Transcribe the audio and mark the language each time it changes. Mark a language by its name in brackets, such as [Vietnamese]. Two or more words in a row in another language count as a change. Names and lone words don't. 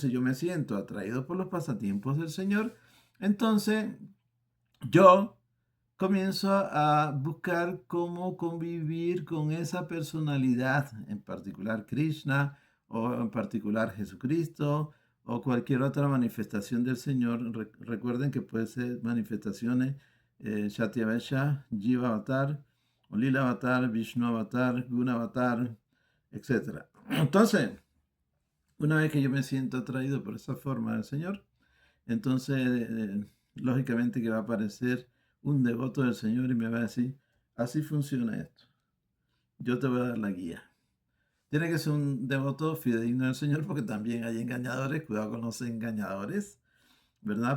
[Spanish] Si yo me siento atraído por los pasatiempos del Señor, entonces yo comienzo a buscar cómo convivir con esa personalidad, en particular Krishna o en particular Jesucristo o cualquier otra manifestación del Señor. Recuerden que puede ser manifestaciones Shatyavesha, Jiva Avatar, o Lila Avatar, Vishnu Avatar, Guna Avatar, etc. Entonces, una vez que yo me siento atraído por esa forma del Señor, entonces lógicamente que va a aparecer un devoto del Señor y me va a decir, así funciona esto. Yo te voy a dar la guía. Tiene que ser un devoto fidedigno del Señor porque también hay engañadores, cuidado con los engañadores, ¿verdad?